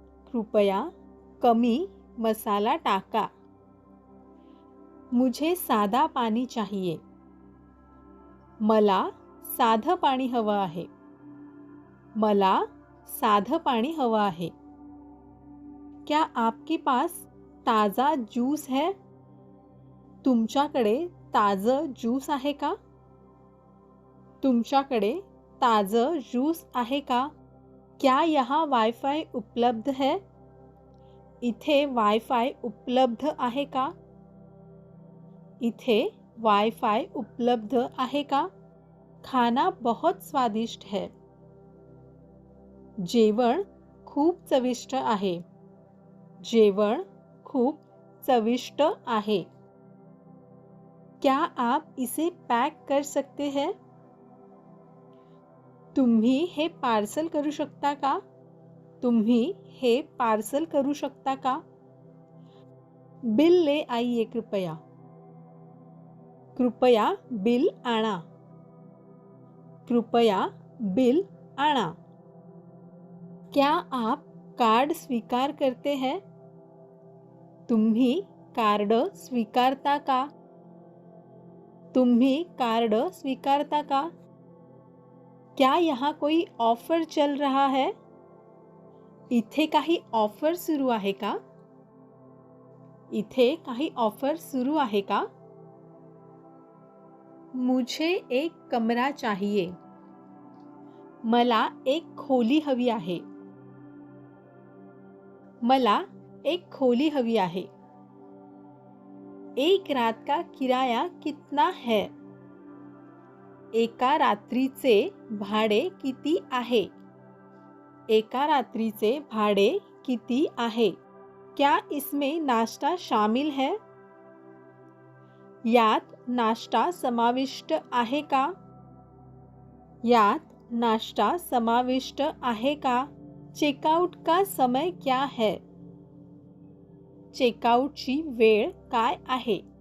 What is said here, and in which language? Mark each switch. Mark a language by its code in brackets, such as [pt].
[mr] कृपया कमी मसाला टाका। [hi] मुझे सादा पानी चाहिए। [mr] मला साधं पाणी हवं आहे। मला साधं पाणी हवं आहे। [hi] क्या आपके पास ताज़ा जूस है? [mr] तुमच्याकडे ताजं ज्यूस आहे का? तुमच्याकडे ताजं ज्यूस आहे का? [hi] क्या यहाँ वाईफाई उपलब्ध है? [mr] इथे वाईफाई उपलब्ध आहे का? इथे वाईफाई उपलब्ध आहे का? [hi] खाना बहुत स्वादिष्ट है। [mr] जेवण खूप चविष्ट आहे। जेवण खूप चविष्ट आहे। [hi] क्या आप इसे पैक कर सकते हैं? [mr] तुम्ही हे पार्सल करू शकता का? तुम्ही हे पार्सल करू शकता का? [hi] बिल ले आइए कृपया। [mr] कृपया बिल आणा। कृपया बिल आणा। [hi] क्या आप कार्ड स्वीकार करते हैं? [mr] तुम्ही कार्ड स्वीकारता का? तुम्ही कार्ड स्वीकारता का? [hi] क्या यहाँ कोई ऑफर चल रहा है? [mr] इथे काही ऑफर सुरू आहे का? इथे काही ऑफर सुरू आहे का? [hi] मुझे एक कमरा चाहिए। [mr] मला एक खोली हवी आहे। मला एक खोली हवी आहे। [hi] एक रात का किराया कितना है? [mr] एका रात्रीचे भाडे किती आहे? एका रात्रीचे भाडे किती आहे? [hi] क्या इसमें नाश्ता शामिल है? [mr] यात नाश्ता समाविष्ट आहे का? यात नाश्ता समाविष्ट आहे का? [hi] चेकआउट का समय क्या है? [mr] चेकआउटची वेळ काय आहे?